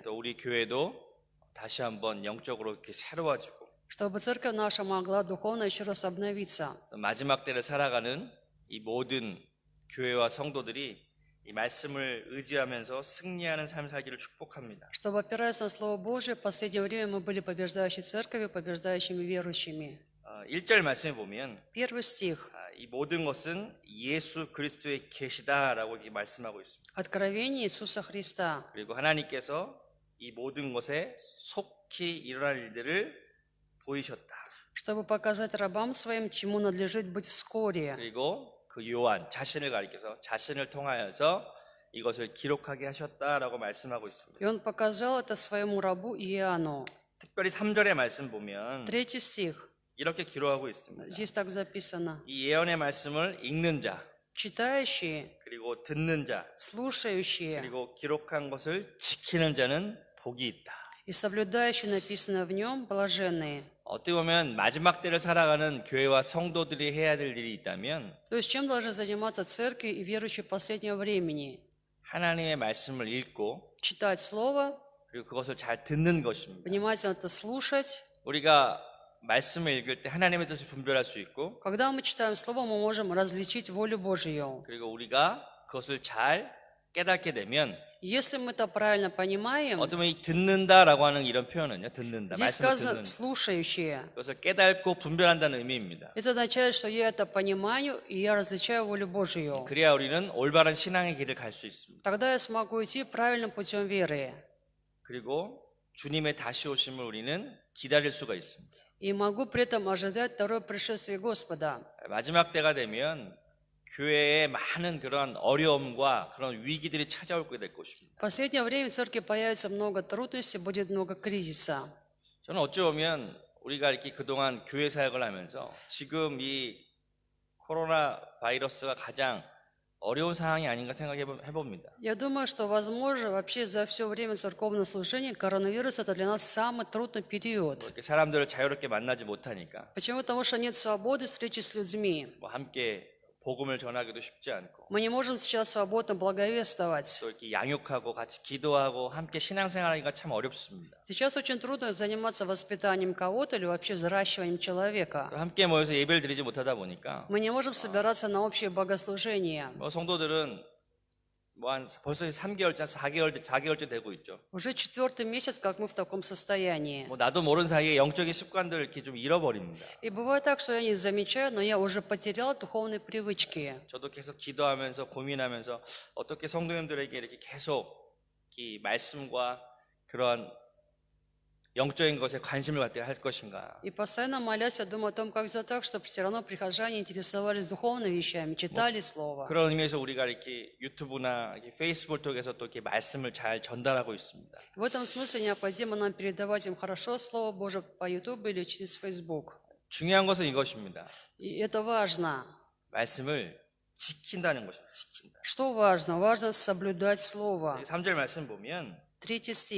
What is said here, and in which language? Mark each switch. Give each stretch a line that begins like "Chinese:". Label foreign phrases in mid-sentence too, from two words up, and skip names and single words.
Korean: 또 우리 교회도 다시 한번 영적으로 이렇게 새로워지고
Russian: чтобы церковь наша могла духовно еще раз обновиться,
Korean: 또 마지막 때를 살아가는 이 모든 교회와 성도들이 이 말씀을 의지하면서 승리하는 삶을 살기를 축복합니다.
Russian: чтобы, опираясь на Слово Божие, в последнее время мы были побеждающей церковью, побеждающими верующими.
Korean: 1절 말씀에 보면
Russian: 1 стих.
Korean: 이 모든 것은 예수 그리스도의 계시다라고 이렇게 말씀하고 있습니다.
Russian: Откровение Иисуса Христа.
Korean: 그리고 하나님께서 이 모든 것에 속히 일어날 일들을 보이셨다.
Russian: Чтобы показать рабам своим, чему надлежит быть вскоре.
Korean: 그리고 그 요한 자신을 가리켜서 자신을 통하여서 이것을 기록하게 하셨다라고 말씀하고 있습니다.
Russian: И он показал это своему рабу Иоанну.
Korean: 특별히 3절의 말씀 보면
Russian: 3 стих.
Korean: 이렇게 기록하고 있습니다.
Russian: Здесь так записано.
Korean: 이 예언의 말씀을 읽는 자,
Russian: Читающие,
Korean: 그리고 듣는 자,
Russian: слушающие
Korean: 그리고 기록한 것을 지키는 자는 복이 있다.
Russian: и соблюдающие написано в нем блаженные.
Korean: 어떻게 보면 마지막 때를 살아가는 교회와 성도들이 해야 될 일이 있다면
Russian: То есть чем должны заниматься церкви и верующие последнего времени?
Korean: 하나님의 말씀을 읽고
Russian: Читать Слово,
Korean: 그리고 그것을 잘 듣는 것입니다.
Russian: внимательно это слушать.
Korean: 우리가 말씀을 읽을 때 하나님의 뜻을 분별할 수 있고
Russian: Когда мы читаем Слово, мы можем различить волю Божию.
Korean: 그리고 우리가 그것을 잘 깨닫게 되면
Russian: Если мы это правильно понимаем,
Korean: 어쩌면 이 듣는다라고 하는 이런 표현은요, 듣는다,
Russian: здесь
Korean: 말씀을
Russian: сказано
Korean: 듣는
Russian: слушающие.
Korean: 그것을 깨닫고 분별한다는 의미입니다.
Russian: Это означает, что я это понимаю, и я различаю волю Божию.
Korean: 그래야 우리는 올바른 신앙의 길을 갈 수 있습니다.
Russian: Тогда я смогу идти правильным путем веры.
Korean: 그리고 주님의 다시 오심을 우리는 기다릴 수가 있습니다.
Russian: И могу при этом ожидать второе пришествие Господа.
Korean: 마지막 때가 되면 교회에 많은 그런 어려움과 그런 위기들이 찾아올 게 될 것입니다.
Russian: В последнее время в церкви появится много трудностей, будет много кризиса.
Korean: 저는 어찌 보면 우리가 이렇게 그동안 교회 사역을 하면서 지금 이 코로나 바이러스가 가장 어려운 상황이 아닌가 생각해 봅니다.
Russian: Я думаю, что, возможно, вообще за все время церковного служения коронавирус – это для нас самый трудный период.
Korean: 이렇게 사람들을 자유롭게 만나지 못하니까
Russian: Почему? Потому что нет свободы встречи с людьми.
Korean: 뭐 함께 복음을 전하기도 쉽지 않고
Russian: Мы не можем сейчас свободно благовествовать.
Korean: 또 이렇게 양육하고 같이 기도하고 함께 신앙생활하기가 참 어렵습니다.
Russian: Сейчас очень трудно заниматься воспитанием кого-то или вообще взращиванием
Korean: 또
Russian: человека.
Korean: 함께 모여서 예배를 드리지 못하다 보니까
Russian: Мы не можем собираться на общее богослужение.
Korean: 뭐 성도들은 뭐 한 벌써 3개월째, 4개월째 되고 있죠.
Russian: Уже 4-й месяц, как мы в таком состоянии.
Korean: 뭐 나도 모르는 사이에 영적인 습관들 이렇게 좀 잃어버립니다.
Russian: И бывает так, что я не замечаю, но я уже потерял духовные привычки.
Korean: 저도 계속 기도하면서 고민하면서 어떻게 성도님들에게 이렇게 계속 이 말씀과 그런 영적인 것에 관심을 갖게 할 것인가.
Russian: И постоянно молясь, я думаю о том, как сделать так, чтобы все равно прихожане интересовались духовными вещами, читали Слово.
Korean: 그런 의미에서 우리가 이렇게 유튜브나 이렇게 페이스북을 통해서 또 이렇게 말씀을 잘 전달하고 있습니다.
Russian: В этом смысле необходимо нам передавать им хорошо Слово Божие по YouTube или через Facebook.
Korean: 중요한 것은 이것입니다.
Russian: И это важно.
Korean: 말씀을 지킨다는 것입니다. 지킨다.
Russian: Что важно? Важно соблюдать Слово.
Korean: 3절 말씀 보면
Russian: 3 стих.